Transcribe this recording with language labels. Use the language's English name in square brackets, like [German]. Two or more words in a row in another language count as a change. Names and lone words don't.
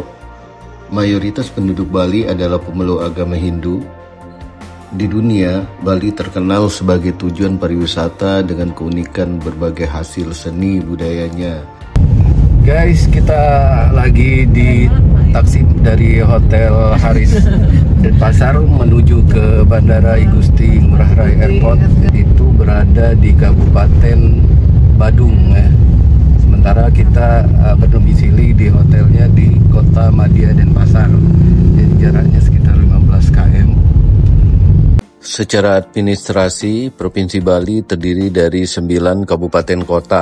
[Indonesian] Mayoritas penduduk Bali adalah pemeluk agama Hindu. Di dunia, Bali terkenal sebagai tujuan pariwisata dengan keunikan berbagai hasil seni budayanya. Guys, kita lagi di taksi dari Hotel Haris Denpasar menuju ke Bandara I Gusti Ngurah Rai Airport. Itu berada di Kabupaten Badung ya. Sementara kita berdomisili di hotelnya di Kota Madya Denpasar. Jadi jaraknya sekitar 15 km. Secara administrasi, Provinsi Bali terdiri dari 9 kabupaten kota.